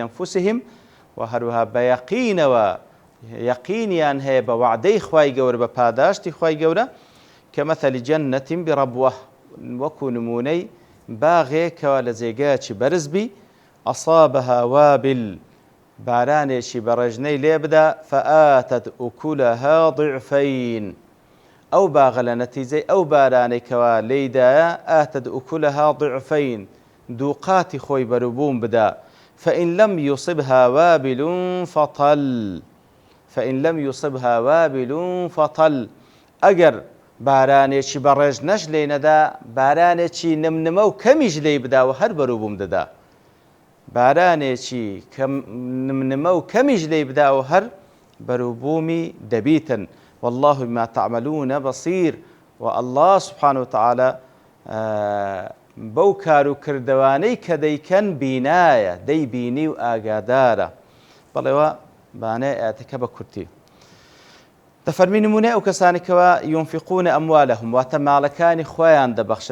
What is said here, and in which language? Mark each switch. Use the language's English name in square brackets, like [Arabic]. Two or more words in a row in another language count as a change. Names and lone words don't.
[Central Kurdish] ئەنفوسهم و هەروەها بە یەقینەوە یەقینیان هەیە بە وعدەی خوای گەورە بە پاداشتی خوای گەورە [Arabic] کەمەثەلی جەننەتین بڕەبوە، [Central Kurdish] وەکو نمونەی باغێکەوە لە جێگایەکی بەرزبی [Arabic] ئەصابەها وابل، [Central Kurdish] بارانێکی بەڕێژنەی لێ بدا [Arabic] فآتت أكلها ضعفين، [Central Kurdish] ئەو باغە لە نەتیجەی ئەو بارانێکەوە لێیدایە [Arabic] ئاتت أكلها ضعفين، [Central Kurdish] دووقاتی خۆی بەروبووم بدا. [Arabic] فإن لم يصبها وابل فطل، [Central Kurdish] ئەگەر بارانێکی بەڕێژ نەش لێ نەدا بارانێکی نمنمە و کەمیش لێی بداوە هەر بەروبووم دەدا، بارانێکی نمنمە و کەمیش لێی بداوە هەر بەروبوومی دەبیتن. [Arabic] والله بما تعملون بصير. والله سبحانه وتعالى [Central Kurdish] بەو کار و کردەوانەی کە دەیکەن بینایە، دەیبینی و ئاگادارە. بەڵێوە بانەی ئاەتەکە بە کورتی دەفەرمی نمونەی ئەو کەسانێکەوە [Arabic] ينفقون أموالهم، [Central Kurdish] واتە ماڵەکانی خۆیان دەبەخشن.